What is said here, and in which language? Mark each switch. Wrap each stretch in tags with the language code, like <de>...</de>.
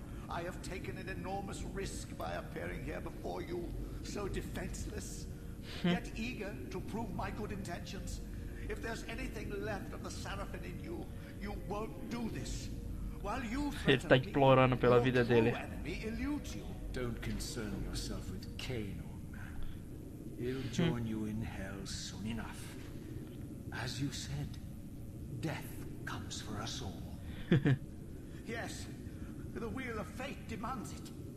<en>I have taken an enormous risk by appearing here before you, so defenseless, yet eager to prove my good intentions. If there's anything left of the Seraphim in you, you won't do this. While you</en> <pt>Ele está implorando pela vida dele.</pt> <en>Don't concern yourself with Cain, old man. He'll join you in hell soon enough. As you said, death comes for us all. Yes. The wheel of fate demands it.</en>